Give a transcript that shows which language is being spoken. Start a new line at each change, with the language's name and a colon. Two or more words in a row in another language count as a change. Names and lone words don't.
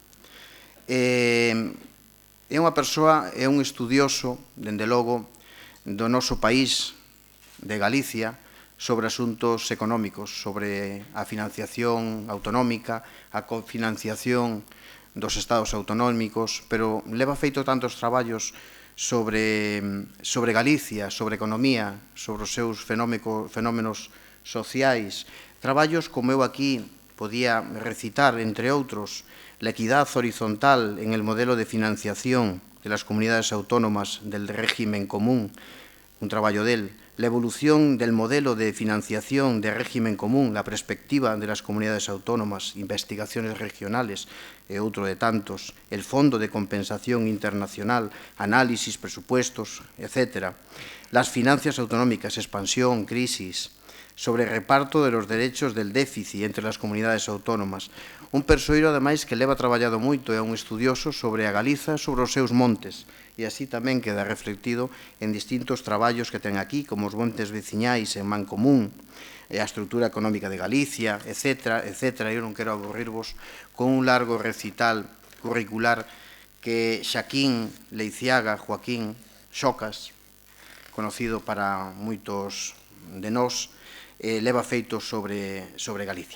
Galician: É unha persoa, é un estudioso, dende logo, do noso país, de Galicia, sobre asuntos económicos, sobre a financiación autonómica, a cofinanciación dos estados autonómicos, pero leva feito tantos traballos sobre Galicia, sobre economía, sobre os seus fenómenos sociais, traballos como eu aquí podía recitar, entre outros,
Spanish: la equidad horizontal en el modelo de financiación de las comunidades autónomas del régimen común,
Galician: un traballo
Spanish: del, la evolución del modelo de financiación de régimen común, la perspectiva de las comunidades autónomas, investigaciones regionales
Galician: e outro de tantos,
Spanish: el Fondo de Compensación Internacional, análisis, presupuestos, etc. Las finanzas autonómicas, expansión, crisis, sobre reparto de los derechos del déficit entre las comunidades autónomas.
Galician: Un persoeiro, ademais, que leva traballado moito, é un estudioso sobre a Galiza, sobre os seus montes, e así tamén queda reflectido en distintos traballos que ten aquí, como os montes veciñais en Mancomún, e a estrutura económica de Galicia, etc. Eu non quero aburrirvos con
Spanish: un largo recital curricular
Galician: que Xaquín Leiciaga Joaquín Xocas,
Spanish: conocido para
Galician: moitos de nós, leva feito sobre Galicia.